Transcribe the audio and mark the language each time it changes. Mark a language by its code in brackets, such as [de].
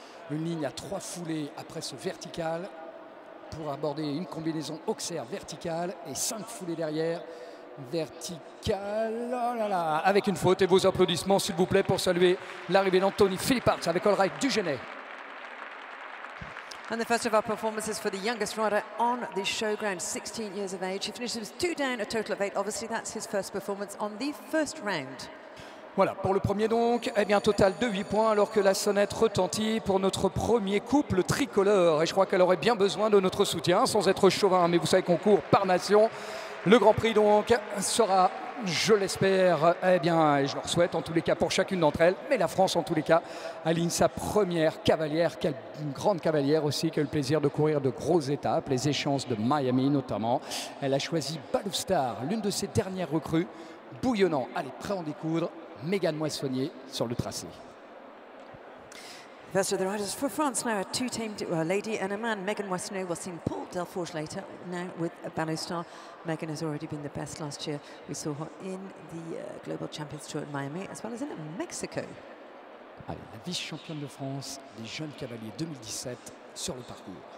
[fr] Une ligne à 3 foulées après ce vertical pour aborder une combinaison Auxerre verticale et 5 foulées derrière. Verticale, oh là là, avec une faute. Et vos applaudissements, s'il vous plaît, pour saluer l'arrivée d'Anthony Philippart avec All Right du Genet. [en] And the first of our performances for the youngest rider on the showground, 16 years of age. He finishes 2 down, a total of 8. Obviously, that's his first performance on the first round. [fr] Voilà, pour le premier donc, total de 8 points alors que la sonnette retentit pour notre premier couple tricolore. Et je crois qu'elle aurait bien besoin de notre soutien, sans être chauvin, mais vous savez qu'on court par nation. Le Grand Prix donc sera, je l'espère, et je leur souhaite en tous les cas pour chacune d'entre elles, mais la France en tous les cas aligne sa première cavalière, quelle grande cavalière aussi qui a eu le plaisir de courir de grosses étapes, les échéances de Miami notamment. Elle a choisi Baloustar, l'une de ses dernières recrues, bouillonnant. Allez, prêt à en découdre, Megan Moissonnier sur le tracé. [en] First of the riders for France now, a two-tamed lady and a man. Megan Moissonnier will see Paul Delforge later, now with Baloustar. Megan has already been the best last year. We saw her in the Global Champions Tour at Miami, as well as in Mexico. [fr] Allez, la vice-championne de France des jeunes cavaliers 2017 sur le parcours.